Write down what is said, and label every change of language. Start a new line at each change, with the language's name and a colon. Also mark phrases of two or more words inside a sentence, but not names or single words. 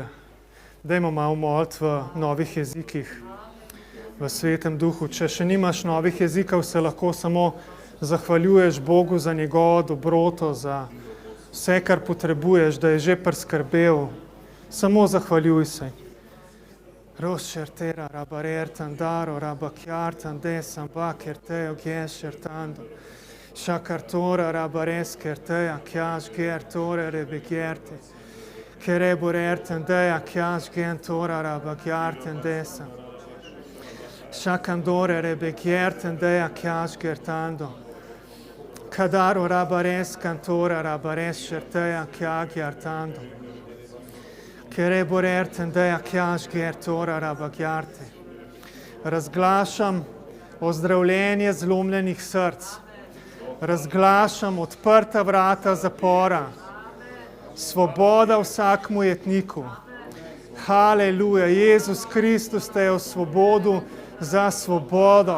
Slovenian: Dajmo malo moliti v novih jezikih, v Svetem Duhu. Če še nimaš novih jezikov, se lahko samo zahvaljuješ Bogu za njegovo dobroto, za vse, kar potrebuješ, da je že priskrbel. Samo zahvaljuj se. Rošertera, rabarertandaro, rabakjartan, desam, bakerteo, gešertando. Šakartora, rabareskerteja, kjaž gertore, rebegerte. Kereborertandeja, kjaž gentora, rabakjartan, desam. Šakandore, rebegjertandeja, kjaž gertando. Kadaro, rabareskantora, rabareskerteja, kjagjartando. Kereborertandeja, kjaž gertora, rabakjarte. Razglašam ozdravljenje zlomljenih src. Razglašam odprta vrata zapora. Svoboda vsakmu jetniku. Haleluja. Jezus Kristus te je v svobodu za svobodo.